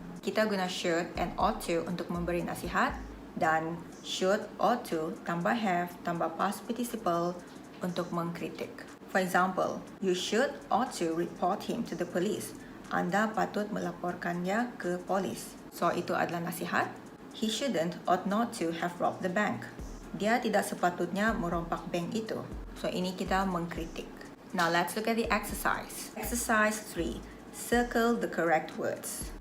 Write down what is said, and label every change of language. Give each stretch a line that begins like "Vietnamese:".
Malay: Kita guna
English: should and ought to
Malay: untuk memberi nasihat dan
English: should, ought to,
Malay: tambah have, tambah past participle untuk mengkritik.
English: For example, you should, ought to report him to the police.
Malay: Anda patut melaporkannya ke polis. So, itu adalah nasihat.
English: He shouldn't, ought not to have robbed the bank.
Malay: Dia tidak sepatutnya merompak bank itu. So, ini kita mengkritik.
English: Now, let's look at the exercise. Exercise 3. Circle the correct words.